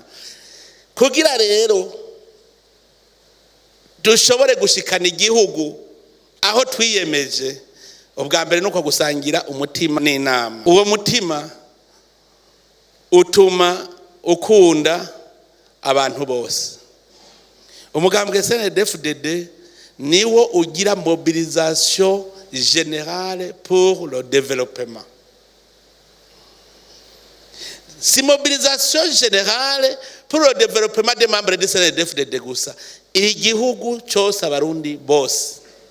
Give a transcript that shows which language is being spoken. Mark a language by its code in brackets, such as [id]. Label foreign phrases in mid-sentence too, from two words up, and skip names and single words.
[rn] Kugira rero dushobore gushikana igihugu aho twiyemeje, ubwa mbere nuko gusangira umutima n'inama. Uwo mutima utuma ukunda abantu bose. Umugambwe FDD niwo ugira [fr] mobilisation générale pour le développement. Si mobilisation générale pour le développement des membres de FDD [rn] gusa, igihugu cyose abarundi bose.